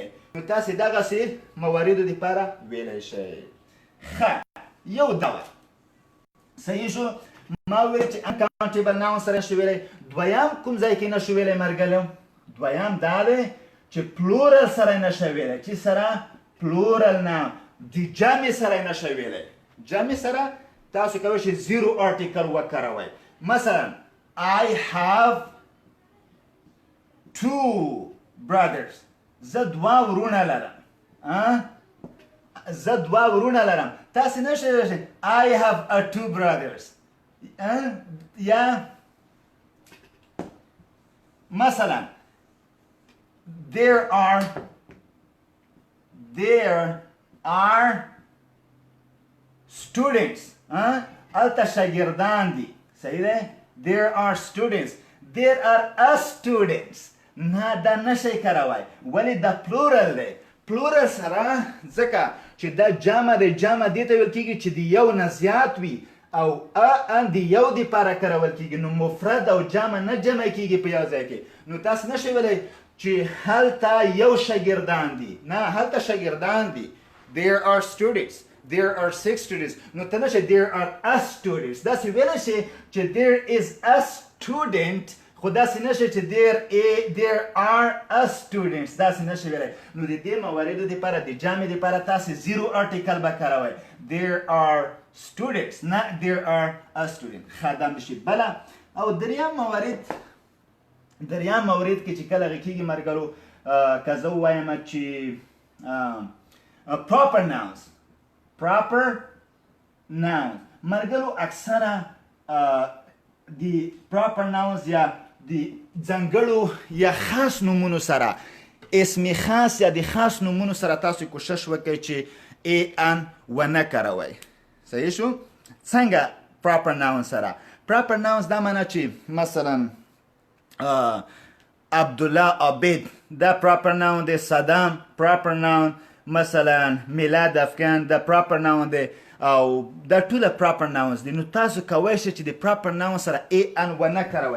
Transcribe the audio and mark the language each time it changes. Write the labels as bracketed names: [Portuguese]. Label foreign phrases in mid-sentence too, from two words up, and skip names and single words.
[Pashto] نو تاسې دغسې مواردو دپاره ویلی شئ. ښه یو ډول صحیح شو. ما ویل چې [English] uncountable noun [Pashto] سره نشو ویلی. دویم کوم ځای کې نشو ویلی مرګلو؟ دویم دا دی چې plural سره نشو ویلی. چې سره؟ [English] plural noun. [Pashto] د جمع سره نشو ویلی. جمع سره تاسو کولی شئ [English] zero article [Pashto] وکاروئ. [English] مثلا I have 2 brothers، [Pashto] زه 2 ورونه لرم. زه 2 ورونه لرم. تاسې نشئ ویلی [English] I have 2 brothers. [Pashto] یا مثلا [English] there are students، [Pashto] هلته شاګردان دي. صحیح دی؟ [English] there are students، there are a students. [Pashto] نه دا نشئ کاروی. ولې دا پلورل دی. پلورل سره ځکه چې دا جمع دی، جمع دې ته ویل کېږي چې د یو نه زیات وي او ان د یو دپاره کارول کېږي. نو مفرد او جمع نه جمع کېږي په یو ځای کې. نو تاسو نشئ ویلی چې هلته یو شاګردان دي، نه هلته شاګردان دي. [English] There are students. There are 6 students. [Pashto] نو ته نشې [English] there are a students. [Pashto] داسې ویلی شي چې [English] there is a student، [Pashto] خو داسې نشي چې [English] there are a students. [Pashto] داسې نشي ویلی. نو د دې مواردو دپاره د جامې دپاره تاسې [English] zero article [Pashto] به کاروئ. [English] There are students، نه there are a student. [Pashto] ښه دا بشي. بله او دریم مورد کې چې کله هغه کېږي ملګرو، که زه ووایم چې [English] proper nouns. [Pashto] ملګرو اکثره د [English] proper nouns [Pashto] یا د ځانګړو یا خاص نومونو سره، اسم خاص یا د خاص نومونو سره تاسو کوشش وکړئ چې ان ونه کاروئ. صحیح شو؟ څنګه [English] proper noun [Pashto] سره؟ [English] proper nouns [Pashto] دا معنی چې مثلا عبدالله عابد دا [English] proper noun [Pashto] دی. صدام [English] proper noun. [Pashto] مثلا میلاد افغان دا [English] proper noun [Pashto] دی. او دا ټوله [English] proper nouns [Pashto] دي. نو تاسو کولی شئ چې د [English] proper noun [Pashto] سره ان ونه کاروئ.